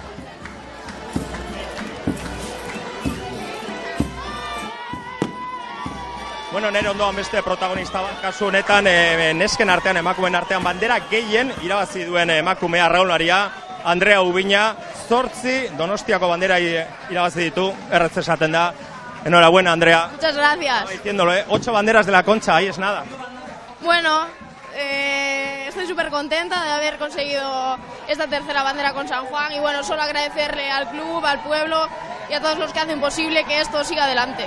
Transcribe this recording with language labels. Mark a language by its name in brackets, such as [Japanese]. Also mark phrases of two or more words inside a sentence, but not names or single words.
[Basque] Bueno, nire ondoan beste protagonista bat, kasu honetan nesken artean, emakumeen artean bandera gehien irabazi duen emakumea arraunlaria, Andrea Ubina, 8 Donostiako bandera irabazi ditu, erretz esaten da. [Spanish] Enhorabuena, Andrea. Muchas gracias. Diciéndolo, 8 banderas de la Concha, ahí es nada. Bueno, estoy súper contenta de haber conseguido esta tercera bandera con San Juan y bueno, solo agradecerle al club, al pueblo y a todos los que hacen posible que esto siga adelante.